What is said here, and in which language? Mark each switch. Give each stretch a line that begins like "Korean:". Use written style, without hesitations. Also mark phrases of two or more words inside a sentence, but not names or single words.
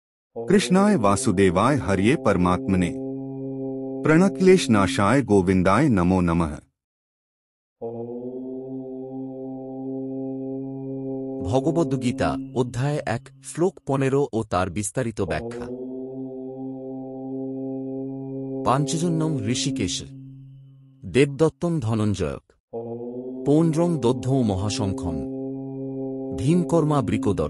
Sanskrit: कृष्णाय वासुदेवाय हरिये परमात्मने प्रणक्लेश नाशाय गोविंदाय नमो नमः।
Bangla: ভগবদ্গীতা অধ্যায় 1 শ্লোক 15 ও তার বিস্তারিত ব্যাখ্যা।
Sanskrit: পাঞ্চজন্যং ঋষিকেশ দেবদত্তং ধনঞ্জয়ক পৌণ্ড্রং দধ্যৌ মহাশঙ্খং ভীমকর্মা বৃকোদর।